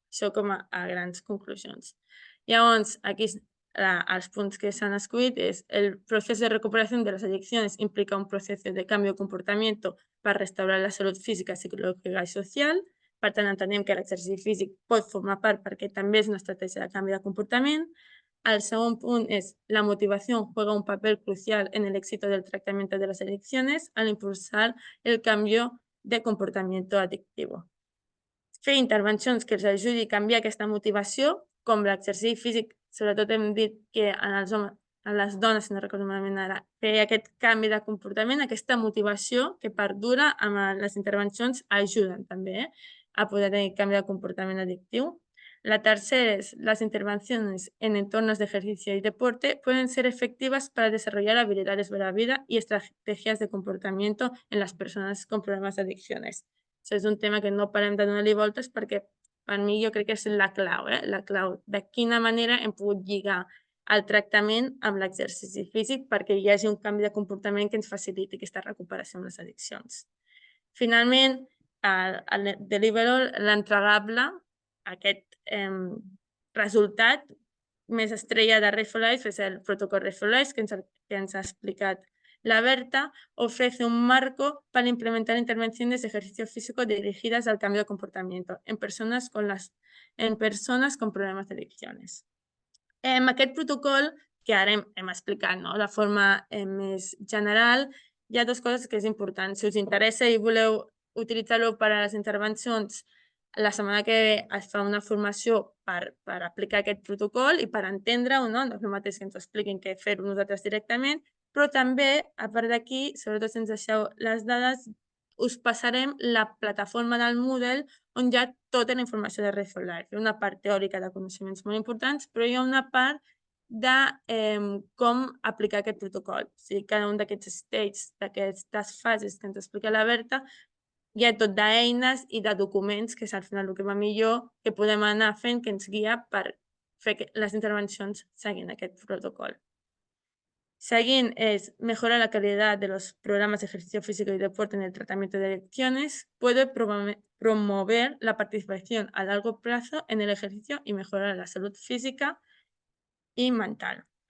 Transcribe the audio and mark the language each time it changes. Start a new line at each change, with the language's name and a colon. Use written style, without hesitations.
Catalan: Això com a grans conclusions. Llavors, aquí els punts que s'han escollit és el procés de recuperació de les adiccions implica un procés de canvi de
Spanish: comportamiento para restaurar la salud física, psicológica y social.
Catalan: Per tant, entenem que l'exercici físic pot formar part perquè també és una estratègia de canvi de comportament. El segon punt
Spanish: es la motivación juega un papel crucial en el éxito del tratamiento de las adicciones al impulsar el cambio de comportamiento adictivo.
Catalan: Fer intervencions que els ajudi a canviar aquesta motivació, com l'exercici físic, sobretot hem dit que en les dones, si no recordo malament ara, fer aquest canvi de comportament, aquesta motivació que perdura amb les intervencions ajuden també a poder tenir canvi de comportament addictiu.
Spanish: La tercera es, las intervenciones en entornos de ejercicio y deporte pueden ser efectivas para desarrollar habilidades de la vida y estrategias de comportamiento en las personas con problemas de adicciones.
Catalan: Això és un tema que no parem de donar-li voltes perquè per mi jo crec que és la clau, la clau de quina manera hem pogut lligar el tractament amb l'exercici físic perquè hi hagi un canvi de comportament que ens faciliti aquesta recuperació amb les addiccions. Finalment, el deliverable, l'entregable, aquest resultat més estrella de Red for Life és el protocol Red for Life que ens ha explicat la Berta.
Spanish: Ofrece un marco para implementar intervenciones de ejercicio físico dirigidas al cambio de comportamiento en personas con problemas de adicciones.
Catalan: Aquest protocol, que ara hem explicat de forma més general, hi ha dues coses que és important. Si us interessa i voleu utilitzar-lo per a les intervencions, la setmana que ve es fa una formació per aplicar aquest protocol i per entendre-ho, no és el mateix que ens ho expliquin que fer-ho nosaltres directament, però també, a part d'aquí, sobretot si ens deixeu les dades, us passarem la plataforma del Moodle on hi ha tota la informació de Red for Life. Hi ha una part teòrica de coneixements molt importants, però hi ha una part de com aplicar aquest protocol. O sigui, cada un d'aquests stages, d'aquestes fases que ens explica la Berta, hi ha tot d'eines i de documents, que és al final el que va millor, que podem anar fent, que ens guia per fer les intervencions seguint aquest protocol.
Spanish: Seguint es mejora la calidad de los programas de ejercicio físico y deporte en el tratamiento de adicciones, puede promover la participación a largo plazo en el ejercicio y mejorar la salud física i mental.